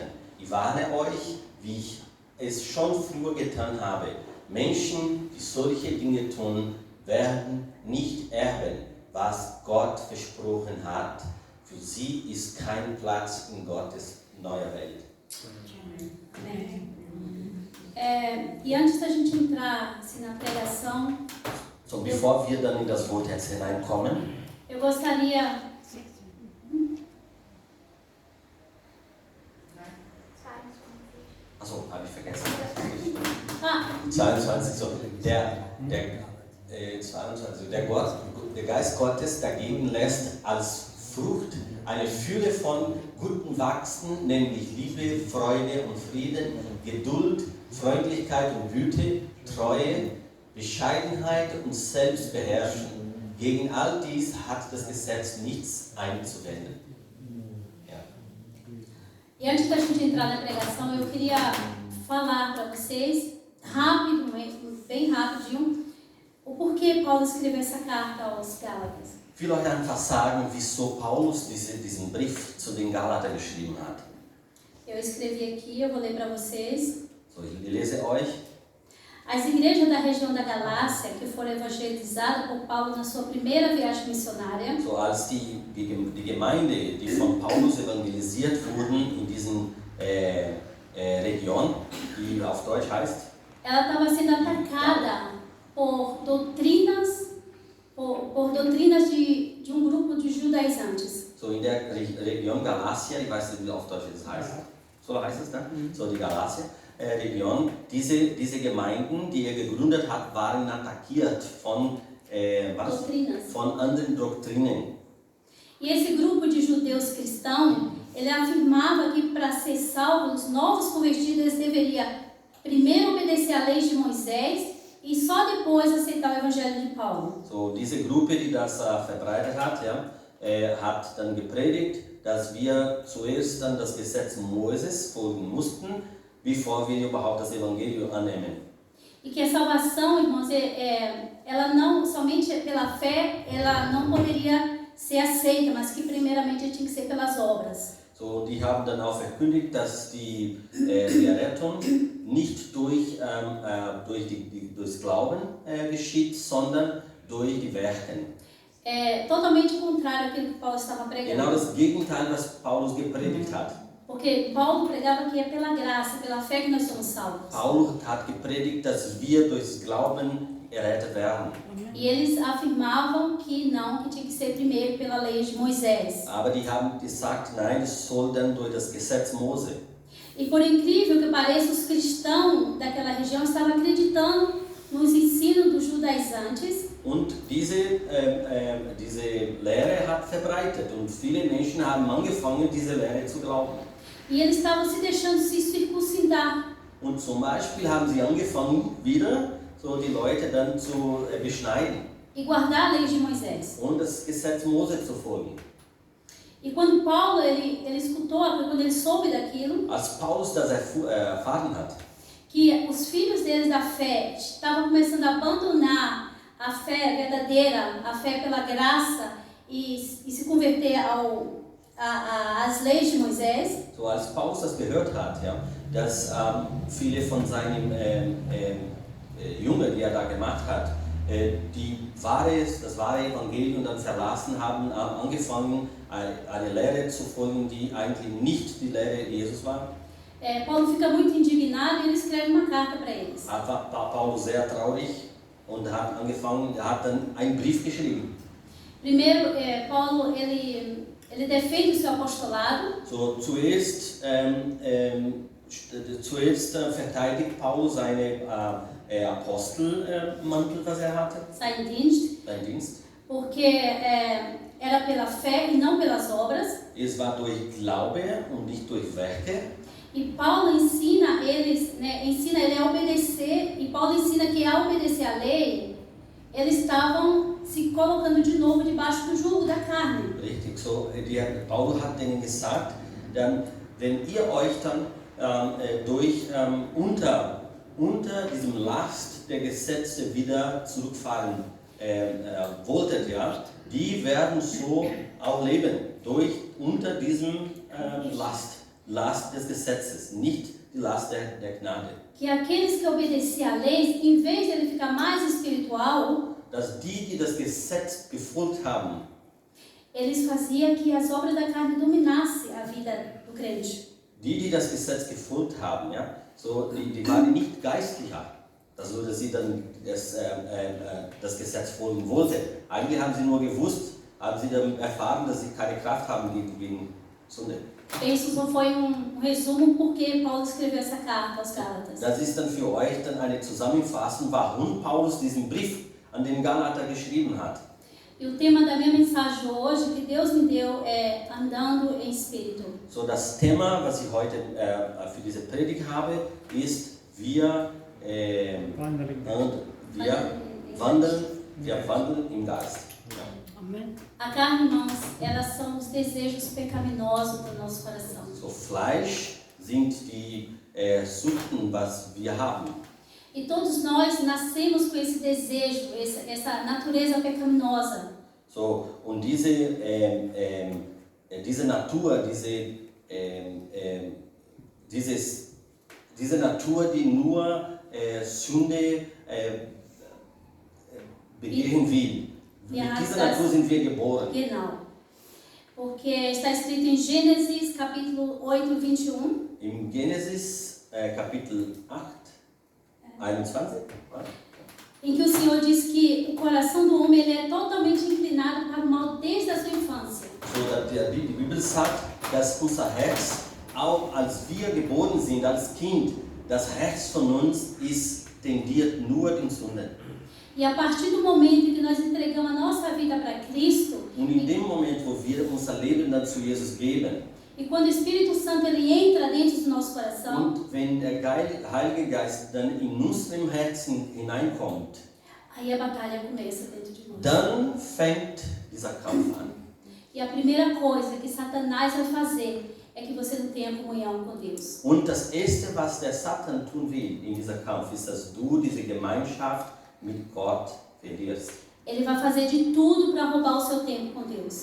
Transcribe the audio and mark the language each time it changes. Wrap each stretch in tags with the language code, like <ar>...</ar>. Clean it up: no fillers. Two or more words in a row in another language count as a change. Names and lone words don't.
<de>Ich warne euch, wie ich es schon früher getan habe. Menschen, die solche Dinge tun, werden nicht erben, was Gott versprochen hat. Für sie ist kein Platz in Gottes neuer Welt.</de> <pt>E antes da gente entrar assim, na pregação,</pt> <de>So, bevor wir dann in das Wort jetzt hineinkommen,</de> <pt>eu gostaria...</pt> <de>achso, habe ich vergessen. Ah, 22, so, der Geist Gottes dagegen lässt als Frucht eine Fülle von Guten wachsen, nämlich Liebe, Freude und Frieden, Geduld, Freundlichkeit und Güte, Treue, Bescheidenheit und Selbstbeherrschung. Gegen all dies hat das Gesetz nichts einzuwenden. Ja.</de> <pt>e antes da gente entrar na pregação, eu queria falar para vocês, rápido, bem rapidinho, o porquê Paulo escreveu essa carta aos Gálatas.</pt> <de>Ich will euch einfach sagen, wieso Paulus diesen Brief zu den Galater geschrieben hat.</de> <pt>Eu escrevi aqui, eu vou ler para vocês.</pt> <de>So, ich lese euch.</de> <pt>As igrejas da região da Galácia, que foram evangelizadas por Paulo na sua primeira viagem missionária,</pt> <de>So als die Gemeinde, die von Paulus evangelisiert wurden in diesen Region, die auf Deutsch heißt,</de> <pt>ela estava sendo atacada por doutrinas de grupo de judaizantes.</pt> <de>so in der Region Galatia, ich weiß nicht, wie auf Deutsch das heißt, so heißt es dann, so die Galatia. Region, diese Gemeinden, die er gegründet hat, waren attackiert von anderen Doktrinen.</de> <pt>E esse grupo de judeus cristãos, ele afirmava que para ser salvos, os novos convertidos, eles deveriam primeiro obedecer à lei de Moisés e só depois aceitar o evangelho de Paulo.</pt> <de>So diese Gruppe, die das verbreitet hat, hat dann gepredigt, dass wir zuerst dann das Gesetz Moses folgen mussten, bevor wir überhaupt das Evangelium annehmen.</de> <pt>E que a salvação, irmãos, ela não somente pela fé, ela não poderia ser aceita, mas que primeiramente tinha que ser pelas obras.</pt> <de>So, die haben dann auch verkündigt, dass die Rettung nicht durchs Glauben geschieht, sondern durch die Werke.</de> <pt>É totalmente contrário àquilo que Paulo estava pregando.</pt> <de>Genau das Gegenteil, was Paulus gepredigt hat.</de> <pt>Porque Paulo pregava que é pela graça, pela fé que nós somos salvos.</pt> <de>Paulus hat gepredigt, dass wir durchs Glauben errettet werden.</de> <pt>E eles afirmavam que não, que tinha que ser primeiro pela lei de Moisés.</pt> <de>Aber die haben gesagt, nein, es soll dann durch das Gesetz Mose.</de> <pt>E por incrível que pareça, os cristãos daquela região estavam acreditando nos ensinos dos judaizantes.</pt> <de>Und diese Lehre hat verbreitet und viele Menschen haben angefangen, diese Lehre zu glauben.</de> <pt>E eles estavam se deixando se circuncidar.</pt> <de>Und zum Beispiel haben sie angefangen, wieder so die Leute dann zu beschneiden</de> <pt>E guardar a lei de Moisés.</pt> <de>und das Gesetz Mose zu folgen.</de> <pt>E quando Paulo ele escutou, quando ele soube daquilo,</pt> <de>Als Paulus das erfahren hat,</de> <pt>que os filhos deles da fé estavam começando a abandonar a fé verdadeira, a fé pela graça e se converter às leis de Moisés,</pt> <de>so als Paulus das gehört hat, dass viele von seinen Jüngern, die er da gemacht hat, das wahre Evangelium dann verlassen haben, angefangen eine Lehre zu folgen, die eigentlich nicht die Lehre Jesus war.</de> <pt>Paulo fica muito indignado e ele escreve uma carta para eles.</pt> <de>War Paulus sehr traurig und hat dann einen Brief geschrieben.</de> <pt>Primeiro, Paulo ele defende o seu apostolado.</pt> <de>So, zuerst verteidigt Paulus seine Apostelmantel, was er hatte, Sein Dienst,</de> <pt>porque era pela fé e não pelas obras.</pt> <de>Es war durch Glaube und nicht durch Werke.</de> <pt>E Paulo ensina eles, ensina ele a obedecer, e Paulo ensina que ao obedecer a lei, eles estavam se colocando de novo debaixo do jugo da carne.</pt> <de>Richtig, so, Paulus hat denen gesagt, dann, wenn ihr euch dann unter diesem Last der Gesetze wieder zurückfallen wolltet, die werden so auch leben, unter diesem Last des Gesetzes, nicht die Last der Gnade.</de> <pt>Que aqueles que obedeciam a lei, em vez de ele ficar mais espiritual,</pt> <de>Dass die das Gesetz befolgt haben,</de> <pt>eles faziam que as obras da carne dominassem a vida do crente.</pt> <de>die das Gesetz gefolgt haben, die waren nicht geistlicher, also dass sie dann das Gesetz folgen wollten. Eigentlich haben sie nur gewusst, haben sie dann erfahren, dass sie keine Kraft haben gegen Sünde.</de> <pt>Isso só foi resumo porque Paulo escreveu essa carta aos Gálatas.</pt> <de>Das ist dann für euch dann eine Zusammenfassung, warum Paulus diesen Brief an den Galater geschrieben hat.</de> <pt>E o tema da minha mensagem hoje, que Deus me deu, é andando em espírito.</pt> <de>So, das Thema, was ich heute für diese Predigt habe, ist, wir wandeln im Geist. Amen.</de> <pt>A carne, irmãos, elas são os desejos pecaminosos do nosso coração.</pt> <de>So, Fleisch sind die Süchten, was wir haben. E todos nós nascemos com esse desejo, essa natureza pecaminosa. So, und diese Natur, diese Natur, die nur Sünde begehen will. Mit dieser Natur sind wir geboren. Genau.</de> <pt>Porque está escrito em Gênesis capítulo 8, 21.</pt> <de>Im Genesis Kapitel 8, 21.</de> <pt>Em que o Senhor diz que o coração do homem ele é totalmente inclinado para o mal desde a sua infância.</pt> <de>So, die Bibel sagt, dass unser Herz, auch als wir geboren sind, als Kind, das Herz von uns tendiert nur den Sünden.</de> <pt>E a partir do momento em que nós entregamos a nossa vida para Cristo,</pt> <de>Und in dem Moment, wo wir unser Leben dann zu Jesus geben,</de> <pt>e quando o Espírito Santo ele entra dentro do nosso coração,</pt> <de>und wenn der Heilige Geist dann in unserem Herzen hineinkommt,</de> <pt>aí a batalha começa dentro de nós.</pt> <de>dann fängt dieser Kampf an.</de> <pt>E a primeira coisa que Satanás vai fazer é que você não tenha comunhão com Deus.</pt> <de>Und das Erste, was der Satan tun will in dieser Kampf, ist, dass du diese Gemeinschaft mit Gott verlierst.</de> <pt>Ele vai fazer de tudo para roubar o seu tempo com Deus.</pt>